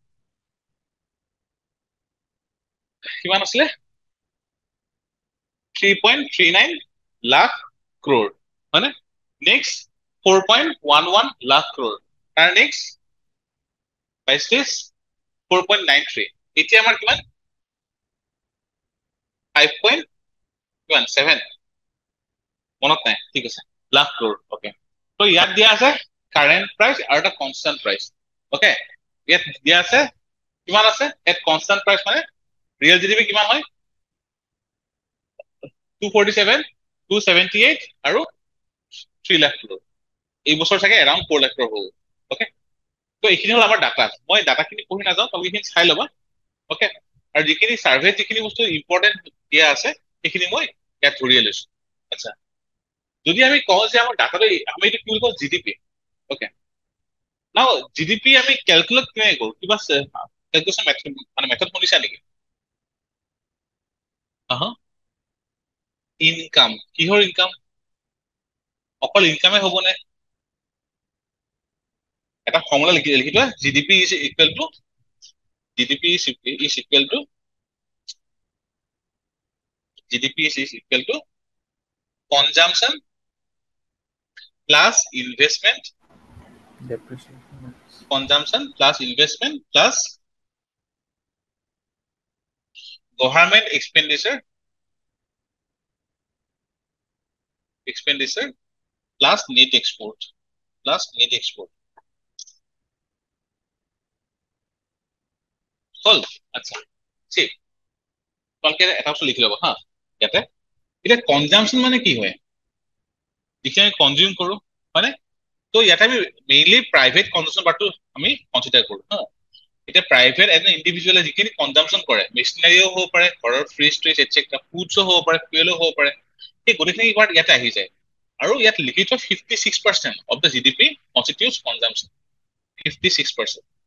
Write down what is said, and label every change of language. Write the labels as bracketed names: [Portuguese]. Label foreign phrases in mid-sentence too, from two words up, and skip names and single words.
[Assamese] কিমান আছিলে 3.39 লাখ crore মানে নেক্সট 4.11 লাখ crore আৰু নেক্সট 22 4.93 এতিয়া আমাৰ কিমান 5.7 মনত নাই ঠিক আছে লাখ crore ওকে তো ইয়াত দিয়া আছে [English] current price [Assamese] আৰু এটা [English] constant price [Assamese] ওকে ইয়াত দিয়া আছে কিমান আছে [English] at constant price [Assamese] মানে [English] real GDP [Assamese] কিমান হয় 247 278 আৰু 3 লাখ crore এই বছৰ চাগে এৰাউণ্ড 4 লাখ crore হ'ব ওকে তো এইখিনি হল আমাৰ ডাটা মই ডাটাখিনি পঢ়ি নাযাওঁ তোমালোকে এইখিনি চাই ল'বা ওকে আৰু যিখিনি সাৰ্ভে যিখিনি বস্তু ইম্পৰ্টেন্ট দিয়া আছে সেইখিনি মই ইয়াত ধৰিয়ে লৈছো আচ্ছা যদি আমি কওঁ যে আমাৰ ডাটাটো আমি এইটো কি বুলি কওঁ [English] GDP okay now GDP [Assamese] আমি ক্যালকুলেট কেনেকৈ কৰো কিবা [English] calculation method [Assamese] মানে মেথড শুনিছা নেকি ইনকাম কিহৰ ইনকাম অকল ইনকামে হ'বনে এটা ফৰ্মুলা লিখি থোৱা [English] GDP is equal to GDP is equal to GDP is equal to consumption plus investment depreciation consumption plus investment plus government expenditure plus net export [Assamese] হল আচ্ছা ঠিক তোমালোকে এটা বস্তু লিখি ল'বা হা ইয়াতে এতিয়া কনজাম্পশন মানে কি হয় যিখিনি আমি কনজিউম কৰো হয়নে তো ইয়াতে আমি মেইনলি [English] private consumption [Assamese] পাৰ্টটো আমি কনচিডাৰ কৰো হা এতিয়া [English] private as individual [Assamese] যিখিনি কনজাম্পশন কৰে মেচিনাৰীও হ'ব পাৰে ঘৰৰ [English] fridge tridge etcetera [Assamese] ফুডছো হ'ব পাৰে ফুয়েলো হ'ব পাৰে সেই গোটেইখিনি পাৰ্ট ইয়াতে আহি যায় আৰু ইয়াত লিখি থোৱা 56% [English] of the GDP constitutes consumption [Assamese] 56%